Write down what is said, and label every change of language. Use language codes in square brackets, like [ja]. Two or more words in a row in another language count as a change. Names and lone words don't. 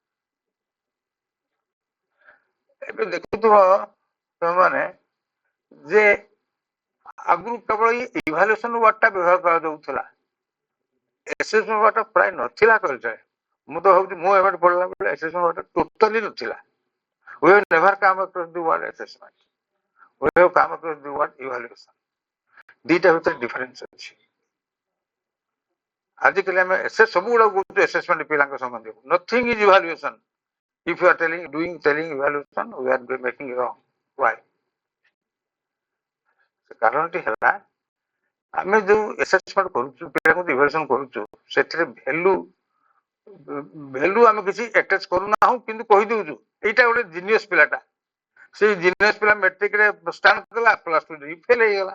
[or] ଏବେ ଦେଖୁଥିବ ତମମାନେ ଯେ ଆଗରୁ କେବଳ ଇଭାଲୁଏସନ ୱାର୍ଡଟା ବ୍ୟବହାର କରାଯାଉଥିଲା, ଆସେସମେଣ୍ଟ ୱାର୍ଡଟା ପ୍ରାୟ ନଥିଲା କହିଲେ। ମୁଁ ତ ଭାବୁଛି ମୁଁ ଏବାଟେ ପଢିଲା ବେଳେ ଆସେସମେଣ୍ଟ ଟୋଟାଲି ନଥିଲା। [en] We have never come across the word assessment. We have come across the word evaluation. [or] ଦିଟା ଭିତରେ ଡିଫରେନ୍ସ ଅଛି। ଆଜିକାଲି ଆମେ ସବୁ ଗୁଡାକ କହୁଛୁ ଆସେସମେଣ୍ଟ ପିଲାଙ୍କ ସମ୍ବନ୍ଧୀୟ। [en] nothing is evaluation. If you are telling evaluation, we are making wrong. Why? [or] କାରଣଟି ହେଲା ଆମେ ଯୋଉ ଆସେସମେଣ୍ଟ କରୁଛୁ ପିଲାଙ୍କୁ ଇଭାଲୁଏସନ କରୁଛୁ ସେଥିରେ ଭ୍ୟାଲୁ ଆମେ କିଛି ଆଟାଚ କରୁନାହୁଁ କିନ୍ତୁ କହିଦଉଛୁ ଏଇଟା ଗୋଟେ ଜିନିୟସ ପିଲାଟା। ସେଇ ଜିନିୟସ ପିଲା ମେଟ୍ରିକରେ ଷ୍ଟାଣ୍ଡ କଲା [en] plus two [or] ଫେଲ ହେଇଗଲା।